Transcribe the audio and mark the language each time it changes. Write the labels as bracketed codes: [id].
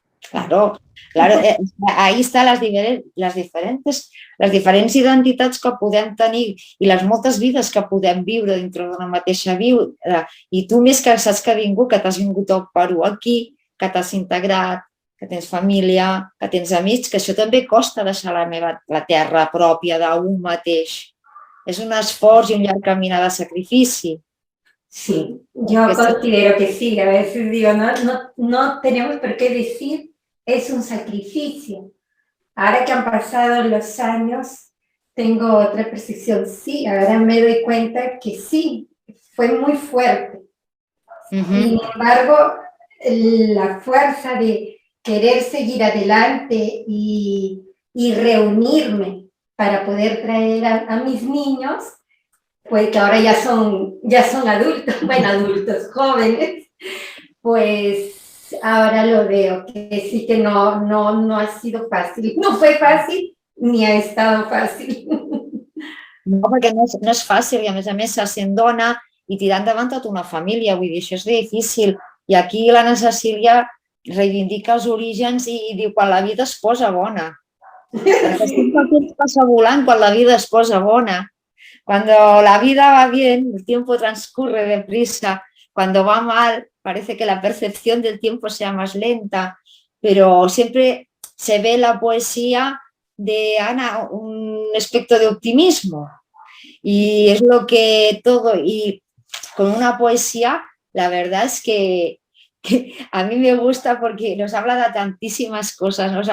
[ca] Claro, claro, ahí estan les diferents identitats que podem tenir i les moltes vides que podem viure dintre d'una mateixa vida. I tu més que saps que has vingut al Perú aquí, que t'has integrat, que tens família, que tens amics, que això també costa deixar la terra pròpia d'un mateix. És un esforç i un llarg camí de sacrifici. [es] Sí, yo considero que sí, a veces digo, no tenemos por qué decir, es un sacrificio. Ahora que han pasado los años, tengo otra percepción, sí, ahora me doy cuenta que sí, fue muy fuerte. Sin embargo, la fuerza de querer seguir adelante y reunirme para poder traer a mis niños, pues que ahora ya son adultos, bueno, adultos, jóvenes, pues ahora lo veo, que sí que no ha sido fácil. No fue fácil, ni ha estado fàcil. [ca] No, perquè no és fàcil i a més sent dona i tirar endavant tota una família, vull dir, això és difícil. I aquí l'Anna Cecília reivindica els orígens i diu quan la vida es posa bona. Perquè sempre el temps passa volant quan la vida es posa bona. [es] Cuando la vida va bien, el tiempo transcurre deprisa. Cuando va mal, parece que la percepción del tiempo sea más lenta, pero siempre se ve la poesía de Ana un aspecto de optimismo. Y es lo que todo, y con una poesía, la verdad es que a mí me gusta porque nos habla de tantísimas cosas,